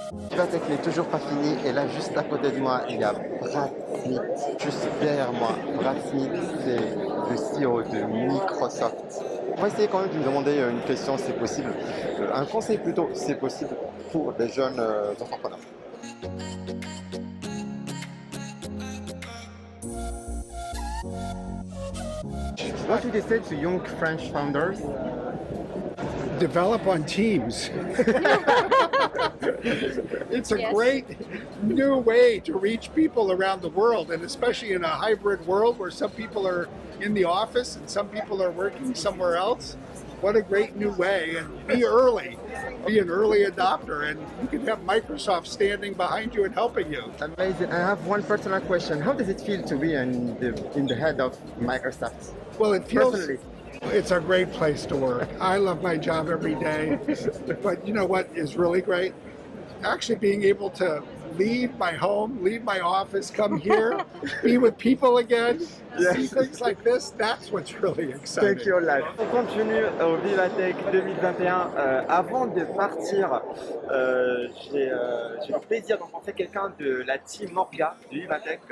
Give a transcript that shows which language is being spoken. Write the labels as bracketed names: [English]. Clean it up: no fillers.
[French] Vivatech n'est toujours pas fini et là juste à côté de moi il y a Brad Smith, juste derrière moi. Brad Smith c'est le CEO de Microsoft. On va essayer quand même de me demander une question si c'est possible, un conseil plutôt si c'est possible pour les jeunes entrepreneurs. [English] What would you say to young French founders? Develop on Teams. It's a great new way to reach people around the world, and especially in a hybrid world where some people are in the office and some people are working somewhere else. What a great new way, and be early. Be an early adopter, and you can have Microsoft standing behind you and helping you. Amazing. I have one personal question. How does it feel to be in the head of Microsoft? Well, it feels... Personally. It's a great place to work. I love my job every day. But you know what is really great? Actually being able to leave my home, leave my office, come here, be with people again, see things like this, that's what's really exciting. Thank you, [French] Olaf. On continue au Vivatech 2021. Avant de partir, j'ai le plaisir de rencontrer quelqu'un de la team Morga du Vivatech.